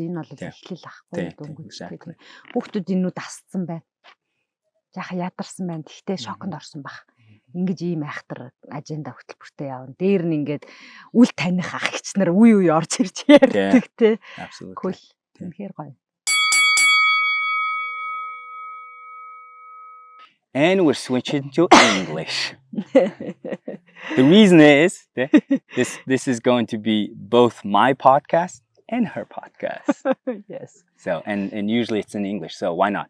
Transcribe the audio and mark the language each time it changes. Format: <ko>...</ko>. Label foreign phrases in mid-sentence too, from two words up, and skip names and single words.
<mn>Энэ бол эхлэл ахгүй дөнгөж. Хүүхдүүд энүүд асцсан байна. Жаахан ядарсан байна. Тэгтээ шоконд орсон баг. Ингэж ийм айхтар аженда хөтөлбөртэй явна. Дээр нь ингээд үл таних ах эгч нар үе орж ирж ярьдаг тий. Cool. Үнэхээр гоё.</mn> <en>And we're switching to English. The reason is that this is going to be both my podcast and her podcast. Yes. So and usually it's in English, so why not?</en>